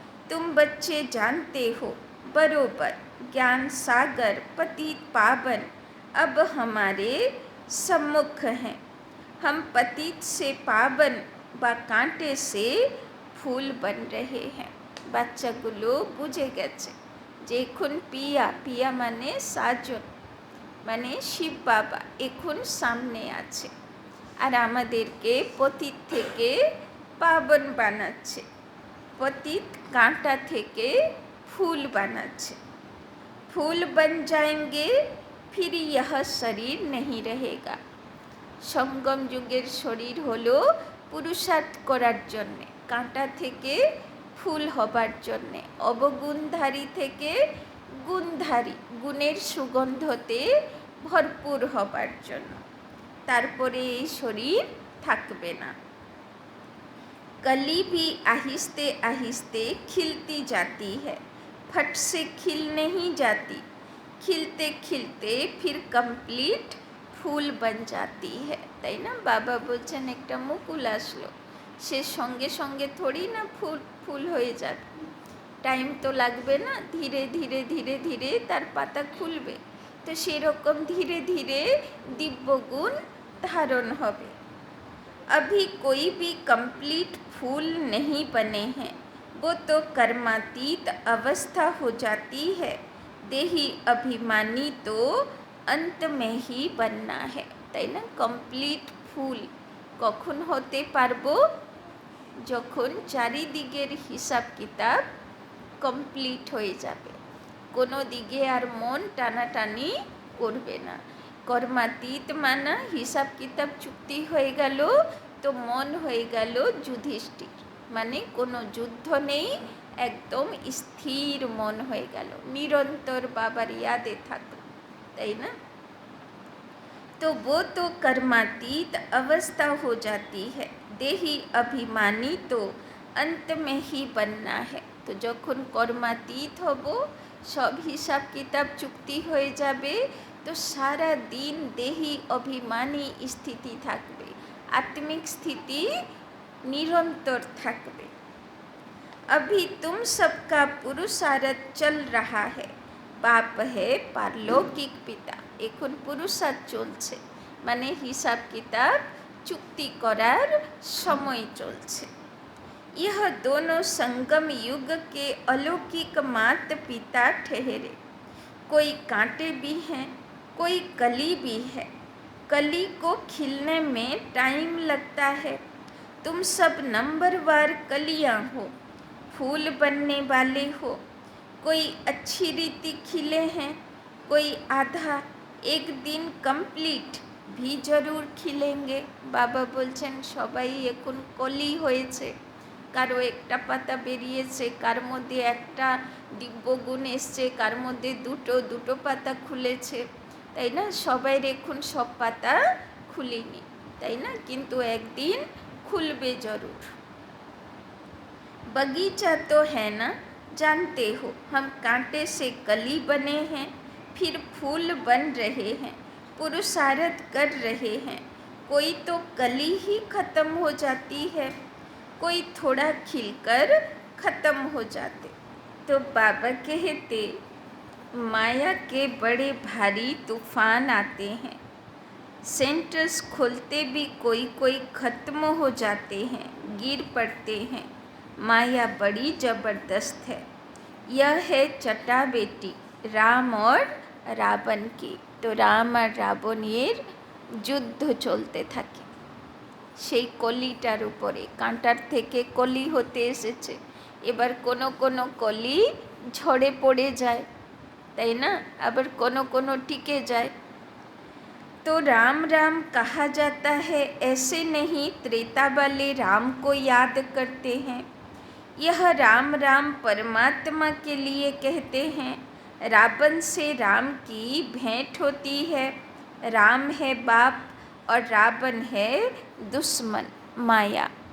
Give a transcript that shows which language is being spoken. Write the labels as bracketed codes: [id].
[hi] तुम बच्चे जानते हो बरोबर ज्ञान सागर पतित पावन अब हमारे सम्मुख हैं। हम पतित से पावन व कांटे से फूल बन रहे हैं। [bn] বাচ্চাগুলো বুঝে গেছে যে এখন পিয়া, পিয়া মানে সাজন, মানে শিব বাবা এখন সামনে আছে, আর আমাদেরকে পতিত থেকে পাবন বানাচ্ছে, [hi] पतित कांटा [bn] থেকে फूल বানাচ্ছে। [hi] फूल बन जाएंगे फिर यह शरीर नहीं रहेगा। [bn] সঙ্গম যুগের শরীর হলো পুরুষার্থ করার জন্যে, কাঁটা থেকে ফুল হবার জন্যে, অবগুণধারী থেকে গুণধারী, গুণের সুগন্ধতে ভরপুর হবার জন্য। তারপরে এই শরীর থাকবে না। [hi] कली भी आहिस्ते आहिस्ते खिलती जाती है, फट से खिल नहीं जाती। खिलते खिलते फिर कंप्लीट फूल बन जाती है, [bn] তাই না? বাবা বলছেন একটা মুকুল আসলো, সে সঙ্গে সঙ্গে থোড়ি না ফুল হয়ে যাবে, টাইম তো লাগবে না, ধীরে ধীরে ধীরে ধীরে তার পাতা খুলবে। তো সেরকম ধীরে ধীরে দিব্যগুণ ধারণ হবে। [hi] अभी कोई भी कंप्लीट फूल नहीं बने हैं, वो तो कर्मातीत अवस्था हो जाती है। देही अभिमानी तो अंत में ही बनना है, [bn] তাই না? কমপ্লিট ফুল কখন হতে পারবো? যখন চারিদিকের হিসাব কিতাব কমপ্লিট হয়ে যাবে, কোনো দিকে আর মন টানাটানি করবে না। কর্মাতীত মানা হিসাব কিতাব চুক্তি হয়ে গেল, তো মন হয়ে গেল যুধিষ্ঠির, মানে কোনো যুদ্ধ নেই, একদম স্থির মন হয়ে গেল, নিরন্তর বাবার ইয়াদে থাকলো, তাই না? [hi] तो वो तो कर्मातीत अवस्था हो जाती है। देही अभिमानी तो अंत में ही बनना है। [bn] तो যখন কর্মাতীত হব, সব হিসাব কিতাব চুক্তি হয়ে যাবে, তো সারা দিন দেহি অভিমানী স্থিতি থাকবে, আত্মিক স্থিতি নিরন্তর থাকবে। [hi] अभी तुम सबका पुरुषार्थ चल रहा है। बाप है पारलौकिक पिता, [bn] এখন পুরুষার্থ চলছে, মানে হিসাব কিতাব চুক্তি করার সময় চলছে। [hi] यह दोनों संगम युग के अलौकिक माता पिता ठहरे। कोई कांटे भी हैं, कोई कली भी है। कली को खिलने में टाइम लगता है। तुम सब नंबरवार कलियां हो, फूल बनने वाले हो। कोई अच्छी रीति खिले हैं, कोई आधा। एक दिन कमप्लीट भी जरूर खिलेंगे। [bn] बाबा बोलছেন সবাই এখন কলি হয়েছে, কারো একটা পাতা বেরিয়েছে, কার মধ্যে একটা দিব্যগুণ এসছে, কার মধ্যে দুটো পাতা খুলেছে, তাই না? সবাই এখন সব পাতা খুলিনি, তাই না? কিন্তু একদিন খুলবে জরুর। [hi] बगीचा तो है ना, जानते हो, हम कांटे से कली बने हैं, फिर फूल बन रहे हैं, पुरुषार्थ कर रहे हैं। कोई तो कली ही खत्म हो जाती है, कोई थोड़ा खिलकर ख़त्म हो जाते। तो बाबा कहते माया के बड़े भारी तूफान आते हैं। सेंटर्स खोलते भी कोई कोई ख़त्म हो जाते हैं, गिर पड़ते हैं। माया बड़ी ज़बरदस्त है। यह है चटा बेटी राम और रावण की। तो राम और [bn] रावणের যুদ্ধ চলতে থাকে সেই কলিটার উপরে। কাঁটার থেকে কলি হতে এসেছে, এবার কোনো কোনো কলি ঝরে পড়ে যায়, তাই না? আবার কোনো কোনো টিকে যায়। [hi] तो राम राम कहा जाता है, ऐसे नहीं त्रेता वाले राम को याद करते हैं। यह राम राम परमात्मा के लिए कहते हैं। रावण से राम की भेंट होती है। राम है बाप और रावण है दुश्मन माया।